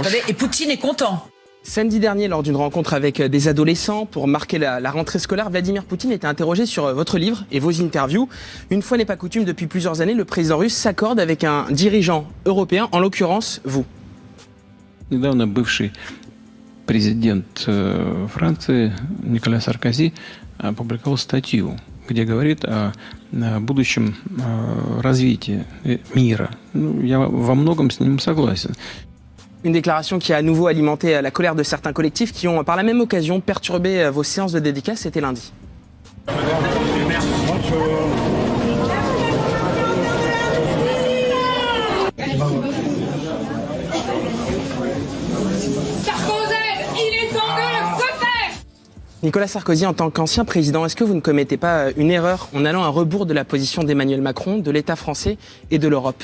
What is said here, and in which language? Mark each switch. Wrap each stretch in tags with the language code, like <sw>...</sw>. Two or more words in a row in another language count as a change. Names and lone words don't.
<fr>Et Poutine est content. Samedi dernier, lors d'une rencontre avec des adolescents pour marquer la rentrée scolaire, Vladimir Poutine était interrogé sur votre livre et vos interviews. Une fois n'est pas coutume, depuis plusieurs années, le président russe s'accorde avec un dirigeant européen, en l'occurrence vous.</fr> <ru>Недавно бывший президент Франции Николя Саркози опубликовал статью, где говорит о будущем развитии мира. Я во многом с ним согласен.</ru> <fr>Une déclaration qui a à nouveau alimenté la colère de certains collectifs qui ont par la même occasion perturbé vos séances de dédicace, c'était lundi. Nicolas Sarkozy, en tant qu'ancien président, est-ce que vous ne commettez pas une erreur en allant à rebours de la position d'Emmanuel Macron, de l'État français et de l'Europe?</fr>